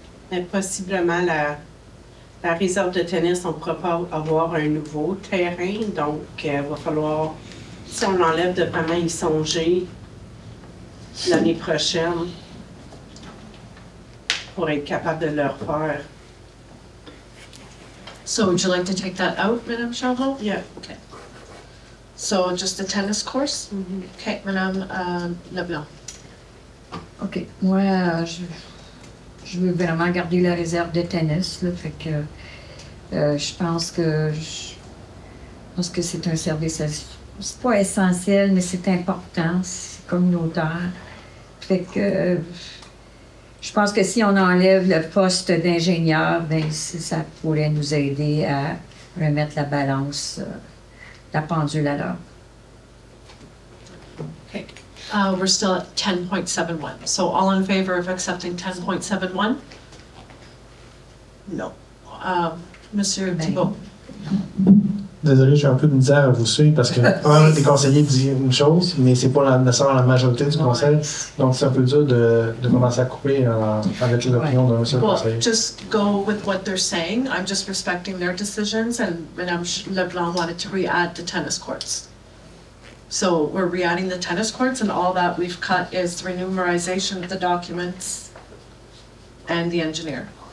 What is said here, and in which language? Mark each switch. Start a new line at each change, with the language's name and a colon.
French: Mais possiblement, la réserve de tennis, on ne pourra pas avoir un nouveau terrain, donc il va falloir, si on l'enlève, de vraiment y songer l'année prochaine pour être capable de le refaire.
English: So would you like to take that out, Madame Charon? Yeah. Okay. So just the tennis course? Mm-hmm. Okay, Madame Leblanc. OK.
French: Moi, je veux vraiment garder la réserve de tennis. Là, fait que je pense que c'est un service. C'est pas essentiel, mais c'est important. C'est communautaire. Fait que je pense que si on enlève le poste d'ingénieur, ben ça pourrait nous aider à remettre la balance, la pendule à l'heure.
English: Okay. We're still at 10.71. So all in favor of accepting 10.71? No. Monsieur Thibault?
French: Désolé, j'ai un peu de misère à vous suivre parce que un des conseillers dit une chose, mais c'est pas nécessairement la majorité du conseil. Donc, c'est un peu dur de commencer à couper avec l'opinion d'un seul
English: Well,
French: conseiller.
English: just go with what they're saying. I'm just respecting their decisions, and Madame Leblanc wanted to re-add the tennis courts. So we're re-adding the tennis courts, and all that we've cut is the renumerization of the documents and the engineer.